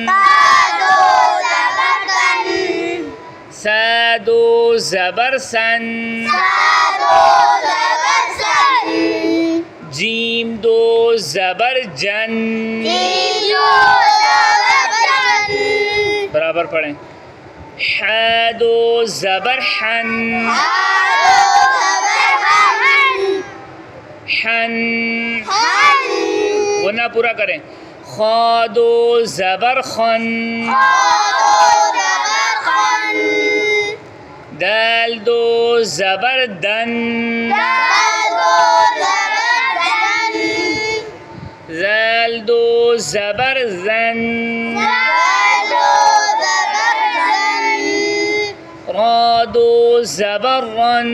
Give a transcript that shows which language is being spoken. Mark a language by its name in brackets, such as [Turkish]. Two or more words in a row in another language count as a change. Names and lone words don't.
[Urdu] بعدو زبربن سادو زبر سن بعدو زبرسن جيم دو زبر جن ديدو زبربن برابر پڑھیں حادو زبر حن بعدو زبربن حن حن ورنہ پورا کریں خا دو زبر خن بعدو زبرخن دال دو زبر دن دال دو زبر دن ذال دو زبر ذن دال دو زبر دن را دو زبر رن